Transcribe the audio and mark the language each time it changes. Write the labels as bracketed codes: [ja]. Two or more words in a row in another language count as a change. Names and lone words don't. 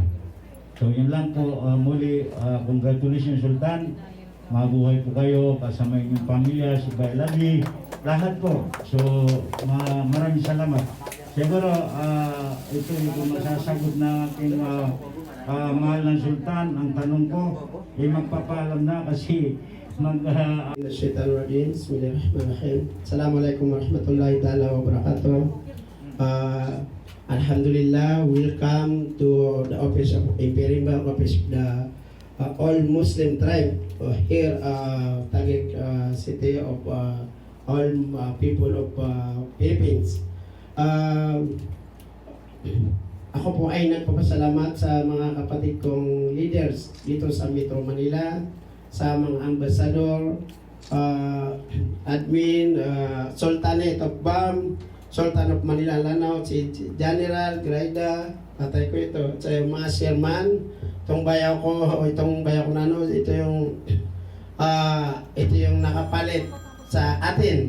[tl] So yun lang po, muli congratulations Sultan, mabuhay po kayo kasama inyong pamilya, si Bailagi, lahat po. So maraming salamat. Siguro ito yung masasagot na aking mahal ng Sultan. Ang tanong ko ay magpapaalam na kasi [ar] بسم الله الرحمن الرحيم. السلام عليكم ورحمة الله تعالى وبركاته. Alhamdulillah, [en] welcome to the office of Imperial Office of the all Muslim tribe here Taguig city of all people of Philippines. [tl] Ako po ay nagpapasalamat sa mga kapatid kong leaders dito sa Metro Manila, sa mga ambassador, admin, Sultanate of BAM, Sultan of Manila Lanao, si General Graida, patay ko ito, sa mga chairman, itong bayaw ko nano, ito yung nakapalit sa atin.